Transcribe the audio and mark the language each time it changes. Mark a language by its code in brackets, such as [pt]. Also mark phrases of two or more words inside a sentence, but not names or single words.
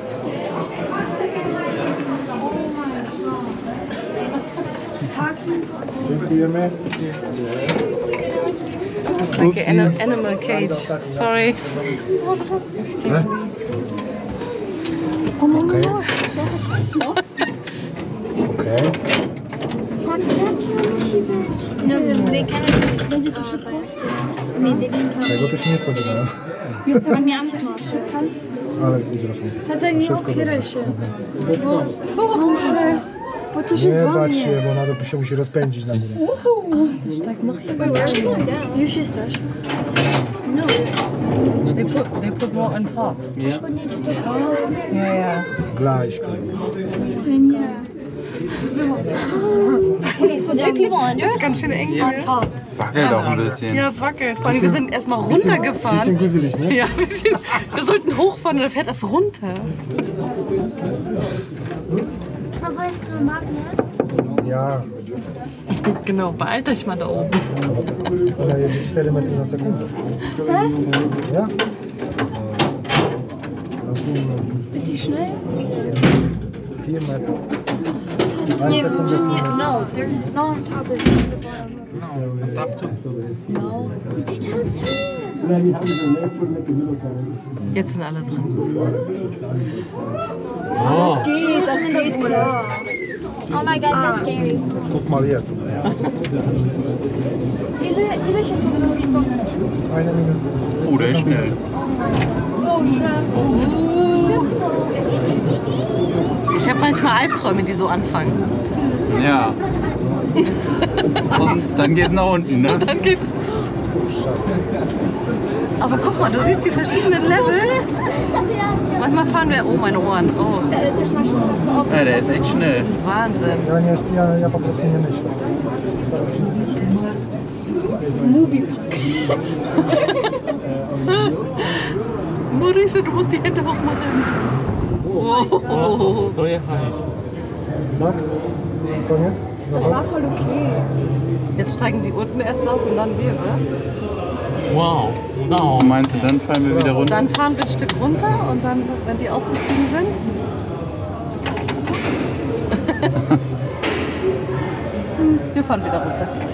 [pl] Dziękujemy. [en] It's like an animal cage. Sorry. Excuse me. Oh my Okay. God. [pl] Okej. No, będzie to szybko? Tego to się nie spodziewałem. Jestem mięsna. Ale z mikrofon. Tata, nie Wszystko opieraj dobrze. się. Boże, bo to się Nie bać złamie. się, bo ona to się musi rozpędzić na górę. Już jesteś. No. [en] They put more on top. Yeah. Yeah, yeah. Gleichka. [pl] Ty nie. [en] Okay, so there are people under us? [de] Ganz schön eng. [en] On top. [de] Wackelt auch ein bisschen. Ja, es wackelt. Vor allem, wir sind erstmal runtergefahren. Bisschen gruselig, ne? Ja, ein bisschen. Wir sollten hochfahren und dann fährt das runter. Aber ist ein Magnet? Ja. Genau, beeilt euch mal da oben. [pl] Ona jedzie 4 metry na sekundę. [de] Ja? Ist sie schnell? [pl] 4 metry. Nie, może nie. [en] No, there's snow on top of the bottom. No. [de] Jetzt sind alle dran. Das geht klar. [en] Oh my god, so scary. [de] Guck mal jetzt. [pl] Ile się tu mówi? [de] Eine Minute. Oh, der ist schnell. Boże. Ich habe manchmal Albträume, die so anfangen. Ja. Und dann geht's nach unten, ne? Dann geht's. Aber guck mal, du siehst die verschiedenen Level. Manchmal fahren wir. Oh, meine Ohren. Oh, Ja, der ist echt schnell. Wahnsinn. [pl] Ja po prostu nie myślę. [de] Maurice, du musst die Hände hochmachen. Oh. [pl] Tak? Koniec? [de] Das war voll okay. Jetzt steigen die unten erst auf und dann wir, oder? Wow, wow. Meinst du, dann fallen wir wieder runter? Dann fahren wir ein Stück runter und dann, wenn die ausgestiegen sind. Wir fahren wieder runter.